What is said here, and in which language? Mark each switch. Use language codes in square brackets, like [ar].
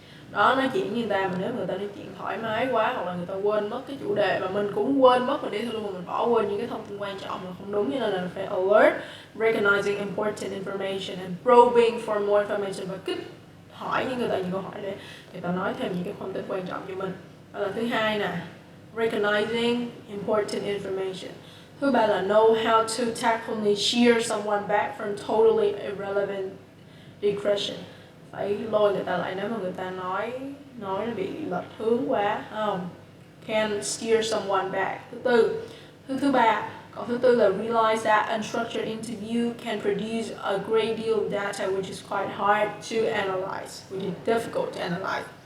[vi] Đó, nói chuyện với người ta mà nếu người ta nói chuyện thoải mái quá hoặc là người ta quên mất cái chủ đề mà mình cũng quên mất, mình đi theo luôn mà mình bỏ quên những cái thông tin quan trọng là không đúng, cho nên là phải alert, [en] recognizing important information and probing for more information, [vi] và kích hỏi những người ta những câu hỏi để người ta nói thêm những cái thông tin quan trọng cho mình. Đó là thứ hai nè, [en] recognizing important information. [vi] Thứ ba là [en] know how to tactfully shear someone back from totally irrelevant digression. [vi] Phải lôi người ta lại nếu mà người ta nói nó bị lệch hướng quá, không? [en] Can steer someone back. [vi] Thứ ba, còn thứ tư là [en] realize that unstructured interview can produce a great deal of data which is quite hard to analyze, which is difficult to analyze.